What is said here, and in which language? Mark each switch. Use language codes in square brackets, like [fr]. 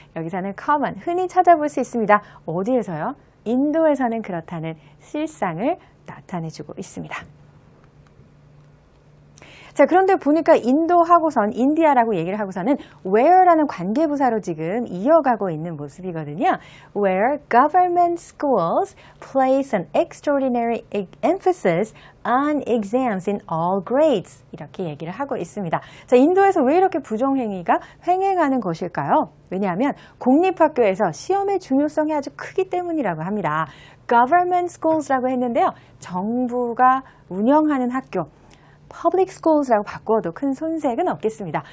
[ko] 여기서는 common, 흔히 찾아볼 수 있습니다. 어디에서요? 인도에서는 그렇다는 실상을 나타내주고 있습니다. 자, 그런데 보니까 인도하고선, 인디아라고 얘기를 하고서는 where라는 관계부사로 지금 이어가고 있는 모습이거든요. [en] Where government schools place an extraordinary emphasis on exams in all grades. [ko] 이렇게 얘기를 하고 있습니다. 자, 인도에서 왜 이렇게 부정행위가 횡행하는 것일까요? 왜냐하면 공립학교에서 시험의 중요성이 아주 크기 때문이라고 합니다. [en] government schools, [ko] 라고 했는데요. 정부가 운영하는 학교, [en] public schoos [ko] 라고 바꿔도 큰 손색은 없겠습니다.